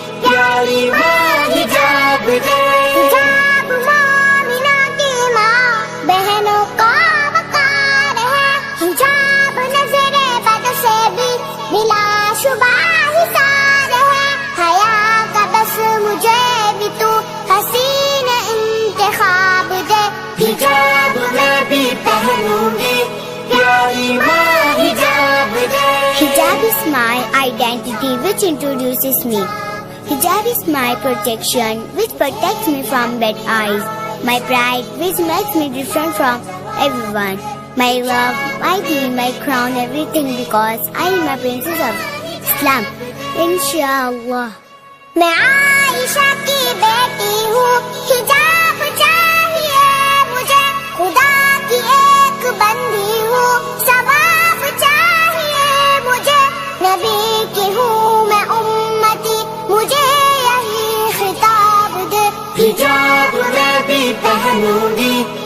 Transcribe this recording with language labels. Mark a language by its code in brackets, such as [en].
[ur] پیاری ماں حجاب دے، حجاب مومنہ کی ماں بہنوں کا وقار ہے، حجاب نظر بد سے بھی بلا شبہ حصار ہے، حیا کا بس مجھے بھی تو حسین انتخاب دے، حجاب میں بھی پہنوں گی پیاری ماں حجاب دے. [en] Hijab is my identity which introduces me. Hijab is my protection which protects me from bad eyes. My pride which makes me different from everyone. My love, my deen, my crown, everything because I am a princess of Islam. Inshallah. [ur] میں عائشہ کی بیٹی ہوں، حجاب چاہیے مجھے، خدا کی ایک بندی ہوں، ثواب چاہیے مجھے، نبی کی ہوں میں امتی، مجھے یہی خطاب دے، حجاب میں بھی پہنوں گی